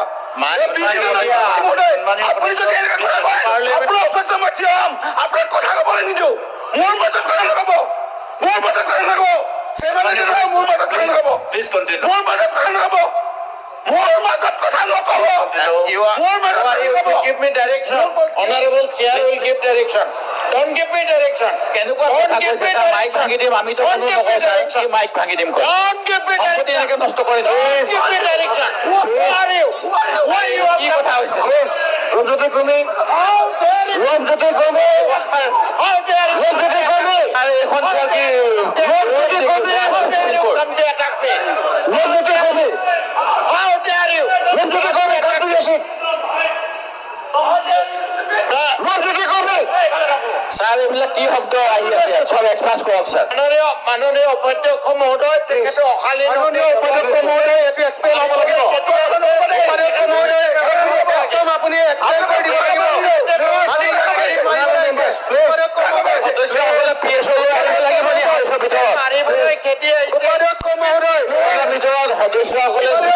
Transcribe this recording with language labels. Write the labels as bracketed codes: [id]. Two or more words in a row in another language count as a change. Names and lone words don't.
[as] আপুনি যদি আপোনাৰ অসত্য মাধ্যম আপোনাৰ কথা ক'বলৈ নিদিওঁ মোৰ মাজত কথা নক'ব মোৰ মাজত কথা নক'ব মোৰ মাজত কথা নক'ব [en] please continue [as] মোৰ মাজত কথা নক'ব মোৰ মাজত কথা নক'ব [en] give me direction honorable chair will give direction don't give me direction [as] কেনেকুৱা কথা কৈছে স্যাৰ মাইক ভাঙি দিম আমি তো কোনো নকওঁ স্যাৰ কি মাইক ভাঙি দিম কয় [en] don't give me [as] সম্পত্তি এনেকৈ নষ্ট কৰি দিম [en] give me direction who are you why you [as] কি কথা হৈছে ৰূপজ্যোতি কৰ্মী ৰূপজ্যোতি কৰ্মী [en] how dare you [as] ৰূপজ্যোতি কৰ্মী আৰু এখন স্যাৰ কি [en] rúbjoti kome come to attack me [as] ৰূপজ্যোতি কৰ্মী [en] how dare you [as] ৰূপজ্যোতি কৰ্মী কাটু আছে ৰূপজ্যোতি কৰ্মী স্যাৰ এইবিলাক কি শব্দ আহি আছে সব এক্সপ্ৰেছ কৰক স্যাৰ মাননীয় অধ্যক্ষ মহোদয় তেখেতে অকালি মাননীয় উপাধ্যক্ষ মহোদয় এটো এক্সপ্লেইন হ'ব লাগিব উপাধ্যক্ষ মহোদয় একদম আপুনি এক্সপ্লেইন কৰি দিব লাগিব উপাধ্যক্ষ মহোদয় সদস্যসকলে